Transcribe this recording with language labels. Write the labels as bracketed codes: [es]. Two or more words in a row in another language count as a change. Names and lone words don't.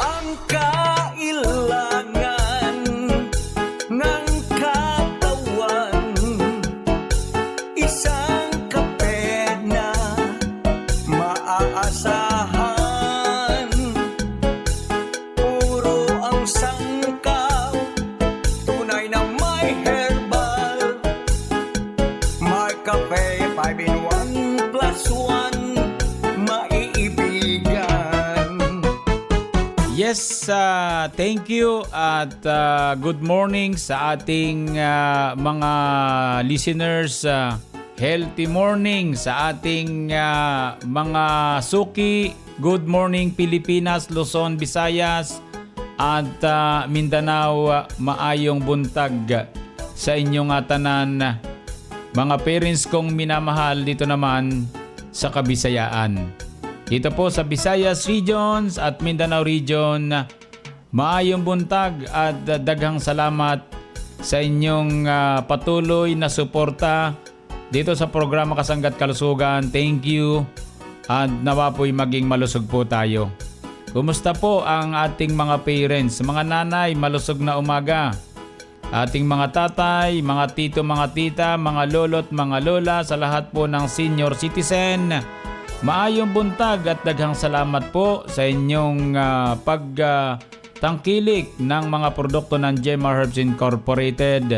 [tl] Ang kailangan ng katawan, isang kape na maaasahan. Puro ang sangkaw, tunay na may herbal. May kape 5-in-1 plus 1, maiibigan. [en] Yes, thank you [tl] at [en] good morning [tl] sa ating mga listeners. [en] Healthy morning [tl] sa ating mga suki. [en] Good morning [tl] Pilipinas, Luzon, Visayas at Mindanao. [ceb] Maayong buntag sa inyong tanan. [tl] Mga parents kong minamahal dito naman sa Kabisayaan. Dito po sa Visayas Regions at Mindanao Region, [ceb] maayong buntag [tl] at [ceb] daghang salamat [tl] sa inyong patuloy na suporta dito sa programa Kasangga at Kalusugan. [en] Thank you [tl] at nawa po'y maging malusog po tayo. Kumusta po ang ating mga parents, mga nanay, malusog na umaga. Ating mga tatay, mga tito, mga tita, mga lolo't mga lola, sa lahat po ng [en] senior citizen, [ceb] maayong buntag [tl] at [ceb] daghang salamat po [tl] sa inyong pagtangkilik ng mga produkto ng Gemma Herbs Incorporated.